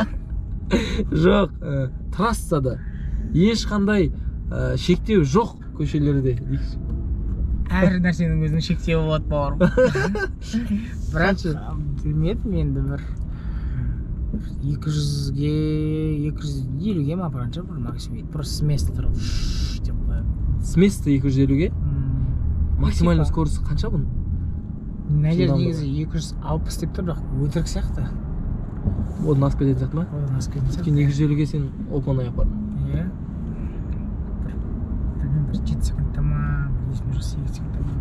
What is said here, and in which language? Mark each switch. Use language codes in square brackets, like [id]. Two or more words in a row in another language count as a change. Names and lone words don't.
[kk] Жоқ, трассада ешқандай шектеу жоқ көшелерде дейсіз. Әр нәрсенің өзінің шектеуі болады бауырым. Бірақ білмедім енді бір 200-ге, 250-ге ма апаранша бір максимум. [ru] Просто с места [kk] тұрып деп қоямын. [ru] С места 250-ге? Максимальный скорості [kk] қанша бұның? Мына жер негізі 260 деп тұр, бірақ өтірік сияқты. Одан асып кететін сияқты ма? Одан асып кететін сияқты. Өйткені 250-ге сен оп-оңай апардың. Иә. бір 7 секундта ма, есімде жоқ 8 секундта ма.